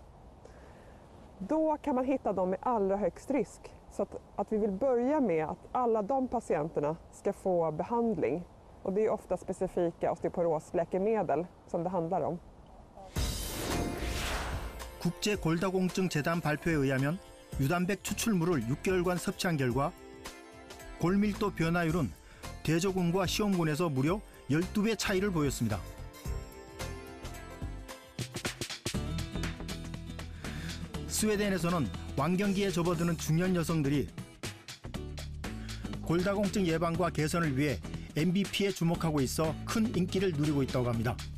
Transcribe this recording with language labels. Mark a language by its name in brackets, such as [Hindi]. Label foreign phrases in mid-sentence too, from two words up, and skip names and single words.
[Swedish] Då kan man hitta dem med allra högst risk. Så att vi vill börja med att alla de patienterna ska få behandling. Och det är ofta specifika osteoporosläkemedel som det handlar om. [Korean] 국제 골다공증 재단 발표에 의하면 유단백 추출물을 6개월간 섭취한 결과 골밀도 변화율은 대조군과 시험군에서 무려 12배 차이를 보였습니다. 스웨덴에서는 완경기에 접어드는 중년 여성들이 골다공증 예방과 개선을 위해 MVP에 주목하고 있어 큰 인기를 누리고 있다고 합니다.